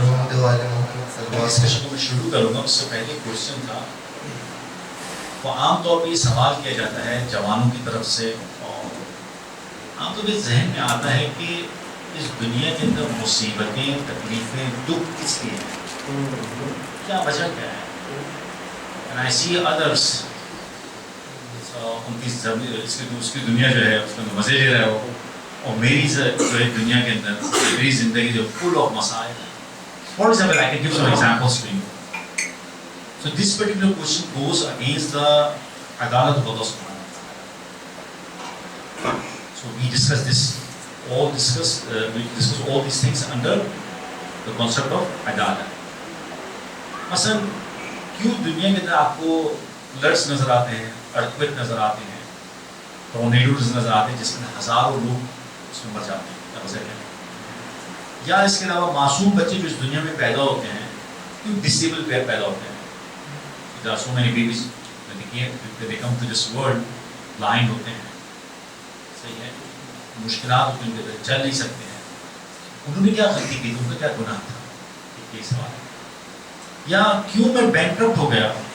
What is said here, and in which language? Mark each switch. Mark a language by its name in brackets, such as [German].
[Urdu] Discussion کو میں شروع کروں گا اس سے پہلے کوشچن تھا وہ عام طور پہ یہ سوال کیا جاتا ہے جوانوں کی طرف سے اور عام طور پہ ذہن میں آتا ہے کہ اس دنیا کے اندر مصیبتیں تکلیفیں دکھ کس لیے ہیں کیا وجہ کیا ہے [English] and I see others [Urdu] ان کی اس کی دنیا جو ہے اس کے اندر مزے لے رہے ہو اور میری جو ہے دنیا کے اندر میری زندگی جو [English] full of [Urdu] مسائل ہے. [English] For example, I can give some examples to you. So this particular question goes against the Adalat of Allah Subhanahu wa Ta'ala. So we discuss this, we discuss all these things under the concept of Adalat. [Urdu] مثلاً کیوں دنیا کے اندر آپ کو floods نظر آتے ہیں earthquake نظر آتے ہیں ٹورنیڈوز نظر آتے ہیں جس میں ہزاروں لوگ اس میں مر جاتے ہیں وجہ کیا ہے یا اس کے علاوہ معصوم بچے جو اس دنیا میں پیدا ہوتے ہیں کیوں ڈسیبل پیدا ہوتے ہیں [English] there are so many babies when they come to this world blind [Urdu] ہوتے ہیں صحیح ہے مشکلات ہوتی ہیں ان کے چل نہیں سکتے ہیں انہوں نے کیا غلطی کی ان کا کیا گناہ تھا یہ سوال ہے یا کیوں میں بینکرپٹ ہو گیا